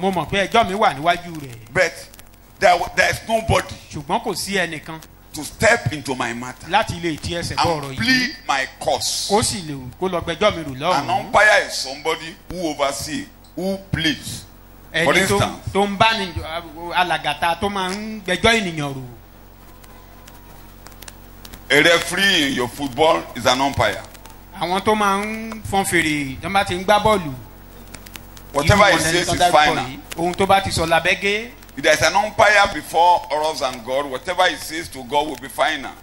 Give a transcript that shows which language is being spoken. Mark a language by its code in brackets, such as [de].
[yo] mo mọ̀ pé ẹjọ́ mi wà níwájú rẹ̀. [en] but there is nobody. [yo] ṣùgbọ́n kò sí ẹnìkan. [en] to step into my matter. [yo] láti lè ti ẹsẹ̀ bọ̀ ọ̀rọ̀ yìí. [en] and plead my cause. [yo] kó sì lè kó lọ gbẹ́jọ́ mi rò lọ́rùn. [en] an umpire is somebody who oversee, who pleads. For instance, [yo] tó ń bá ní alàgàtà tó máa ń gbẹ́jọ́ ènìyàn rò. [en] a referee in your football is an umpire. [yo] àwọn tó máa ń fọn fèrè tó bá ti ń gbá bọ́ọ̀lù. [en] whatever he says is final. [yo] ohun tó bá ti sọ labẹ́gẹ́. [en] if there is an umpire before us and God, whatever he says to God will be final.